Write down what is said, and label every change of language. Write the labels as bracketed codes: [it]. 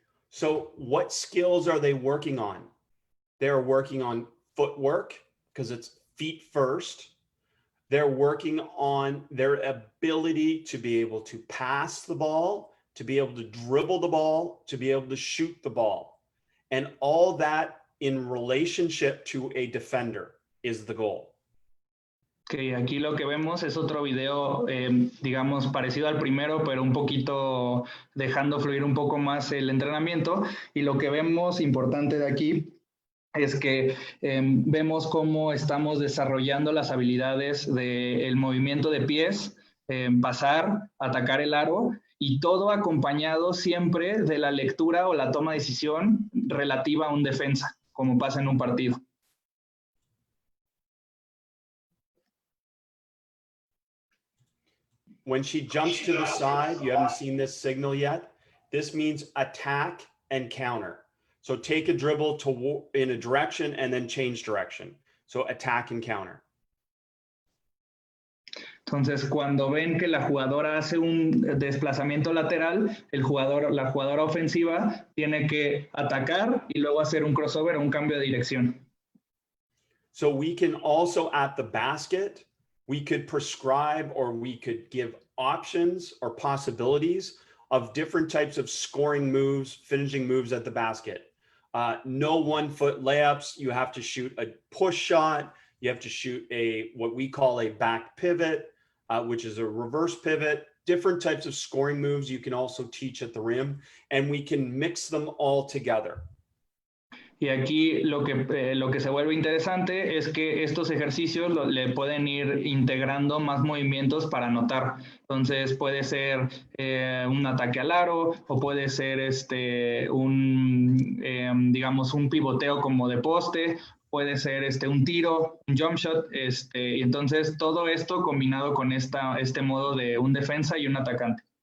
[en] So what skills are they working on? They're working on footwork because it's feet first. They're working on their ability to be able to pass the ball, to be able to dribble the ball, to be able to shoot the ball. And all that in relationship to a defender is the goal. [es] Okay, aquí lo que vemos es otro video, digamos, parecido al primero, pero un poquito dejando fluir un poco más el entrenamiento. Y lo que vemos importante de aquí es que vemos cómo estamos desarrollando las habilidades del movimiento de pies, pasar, atacar el aro, y todo acompañado siempre de la lectura o la toma de decisión relativa a un defensa, como pasa en un partido. [en] When she jumps to the side, you haven't seen this signal yet. This means attack and counter. So take a dribble in a direction and then change direction. So attack and counter. [es] Entonces, cuando ven que la jugadora hace un desplazamiento lateral, la jugadora ofensiva tiene que atacar y luego hacer un crossover o un cambio de dirección. [en] So we can also at the basket, we could prescribe or we could give options or possibilities of different types of scoring moves, finishing moves at the basket. No 1-foot layups. You have to shoot a push shot. You have to shoot what we call a back pivot, which is a reverse pivot. Different types of scoring moves you can also teach at the rim, and we can mix them all together. [es] Y aquí lo que se vuelve interesante es que estos ejercicios le pueden ir integrando más movimientos para anotar. Entonces puede ser un ataque al aro o puede ser digamos un pivoteo como de poste, puede ser un tiro, un jump shot, y entonces todo esto combinado con este modo de un defensa y un atacante.